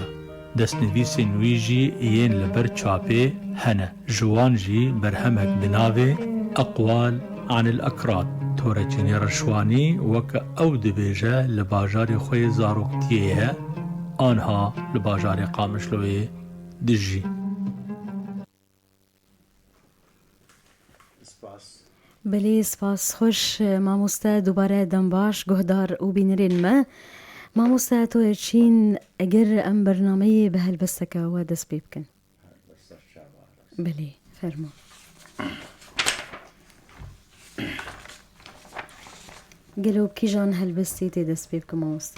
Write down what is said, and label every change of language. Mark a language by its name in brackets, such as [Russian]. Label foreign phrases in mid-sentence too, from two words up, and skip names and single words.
[Kurdish] Destnivîsên wî jî yên li ber çapê hene. Ji wan jî berhemek bi navê Eqwal anil Ekrad. Tûreçînê Reşwanî weke ew dibêje li bajarê xwe yê zaroktiyê ye, anha li bajarê Qamişloyê dijî. بله سپاس خوش مامۆستا دووبارە دەمباش گۆدار و بینەرێنمە مامۆستا تۆرەچین ئەگەر ئەم بەرنامەیە بە هەلبەستەکەوە دەست پێ بکەن بله فەرموو گەلۆ کیژان هەلبەستی تێ دەست پێ بکە مامۆستا